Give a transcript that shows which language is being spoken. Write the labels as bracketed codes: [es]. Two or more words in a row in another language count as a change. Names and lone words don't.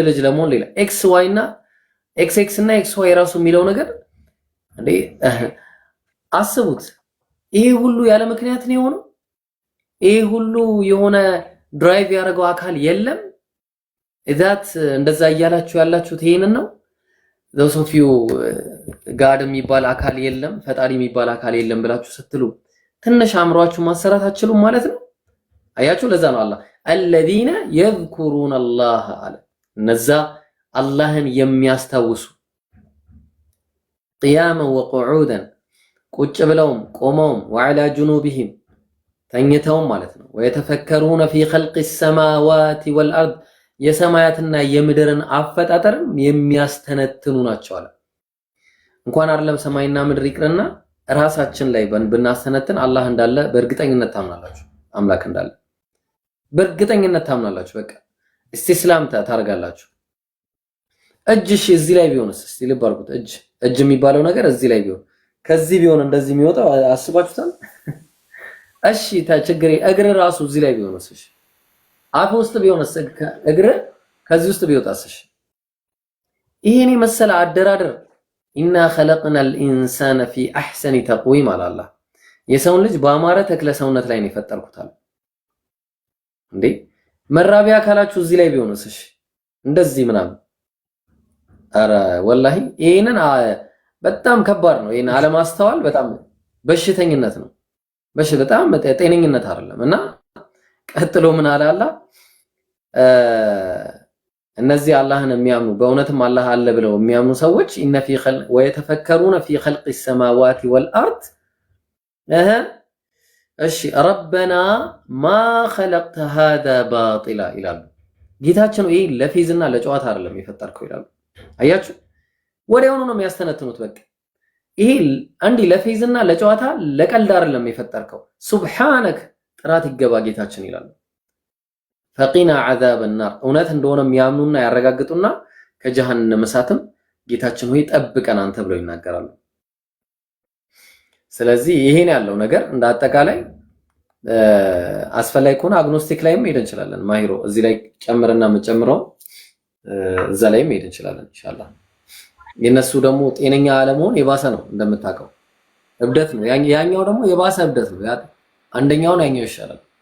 [am] ልጅ ለመሆን ሌላ። ኤክስ ዋይ እና ኤክስ እና ኤክስ ዋይ ራሱ የሚለው ነገር እንዴ አስቡት። ይሄ ሁሉ ያለ ምክንያት ነው የሆነው። ይሄ ሁሉ የሆነ ድራይቭ ያደረገው አካል የለም። እዛት እንደዛ እያላችሁ ያላችሁት ይሄንን ነው። [en] those of you [am] ጋድ የሚባል አካል የለም፣ ፈጣሪ የሚባል አካል የለም ብላችሁ ስትሉ ትንሽ አእምሯችሁ ማሰራት አትችሉም ማለት ነው። አያችሁ፣ ለዛ ነው አላህ [ar] الذين يذكرون الله [am] አለ። እነዛ አላህን የሚያስታውሱ [ar] قياما وقعودا [am] ቁጭ ብለውም ቆመውም [ar] وعلى جنوبهم [am] ተኝተውም ማለት ነው። ويتفكرون [ar] في خلق السماوات والارض [am] የሰማያትና የምድርን አፈጣጠርም የሚያስተነትኑ ናቸው አለ። እንኳን አይደለም ሰማይና ምድር ይቅርና ራሳችን ላይ ብናስተነትን አላህ እንዳለ በእርግጠኝነት ታምናላችሁ። አምላክ እንዳለ በእርግጠኝነት ታምናላችሁ። በቃ እስቲስላም ታደርጋላችሁ። እጅሽ እዚህ ላይ ቢሆንስ? እስቲ ልብ አድርጉት። እጅ የሚባለው ነገር እዚህ ላይ ቢሆን ከዚህ ቢሆን እንደዚህ የሚወጣው አስባችሁታል? እሺ ችግር እግር ራሱ እዚህ ላይ ቢሆንስ? እሺ አፍ ውስጥ ቢሆንስ? እግር ከዚህ ውስጥ ቢወጣስ? ይሄን መሰለ አደራደር [ar] إنا خلقنا الانسان في احسن تقويم [am] አላህ የሰውን ልጅ በአማረ ተክለ ሰውነት ላይ ነው የፈጠርኩታል። እንዴ መራቢያ አካላችሁ እዚህ ላይ ቢሆንስ? እሺ እንደዚህ ምናምን። አረ ወላሂ ይሄንን በጣም ከባድ ነው። ይሄን አለማስተዋል በጣም በሽተኝነት ነው። በጣም ጤነኝነት አይደለም። እና ቀጥሎ ምን አለ አላህ እነዚህ አላህን የሚያምኑ በእውነትም አላህ አለ ብለው የሚያምኑ ሰዎች [ar] إن في خلق ويتفكرون في خلق السماوات والارض [am] እሺ [ar] ربنا ما خلقت هذا باطلا [am] ይላሉ። ጌታችን ይሄ ለፌዝና ለጨዋታ አይደለም የፈጠርከው ይላሉ። አያችሁ ወዲያውኑ ነው የሚያስተነትኑት። በቃ ይሄ አንዲ ለፌዝና ለጨዋታ ለቀልድ አይደለም የፈጠርከው። ሱብሃንክ ጥራት ይገባ ጌታችን ይላሉ። [ar] فقنا عذاب النار [am] እውነት እንደሆነ የሚያምኑና ያረጋግጡና ከጀሃነም እሳትም ጌታችን ሆይ ጠብቀን አንተ ብለው ይናገራሉ። ስለዚህ ይሄን ያለው ነገር እንደ አጠቃላይ አስፈላጊ ከሆነ አግኖስቲክ ላይም ሄደን እንችላለን። ማሂሮ እዚህ ላይ ጨምርና የምጨምረው እዛ ላይም ሄደን እንችላለን ኢንሻአላህ። የነሱ ደግሞ ጤነኛ አለመሆን የባሰ ነው እንደምታውቀው፣ እብደት ነው። ያኛው ደግሞ የባሰ እብደት ነው። አንደኛውን ያኛው ይሻላል።